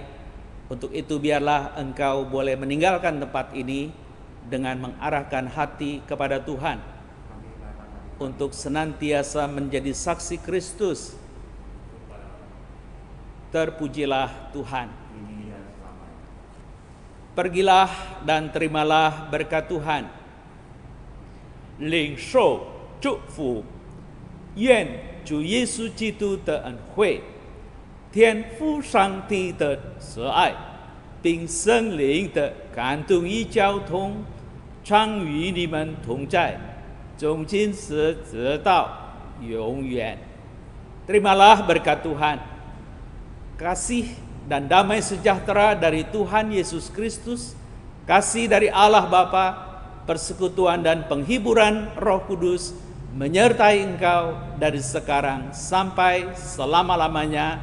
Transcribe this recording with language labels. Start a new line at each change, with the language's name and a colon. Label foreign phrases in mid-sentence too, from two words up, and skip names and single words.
Indonesian: Untuk itu biarlah engkau boleh meninggalkan tempat ini dengan mengarahkan hati kepada Tuhan untuk senantiasa menjadi saksi Kristus. Terpujilah Tuhan. Pergilah dan terimalah berkat Tuhan.
Chinese: 领受祝福，愿主耶稣基督的恩惠、天父上帝的慈爱，并圣灵的感动与交通，常与你们同在，从今时直到永远。
Indonesian: Terimalah berkat Tuhan, kasih dan damai sejahtera dari Tuhan Yesus Kristus, kasih dari Allah Bapa, persekutuan dan penghiburan Roh Kudus menyertai engkau dari sekarang sampai selama-lamanya.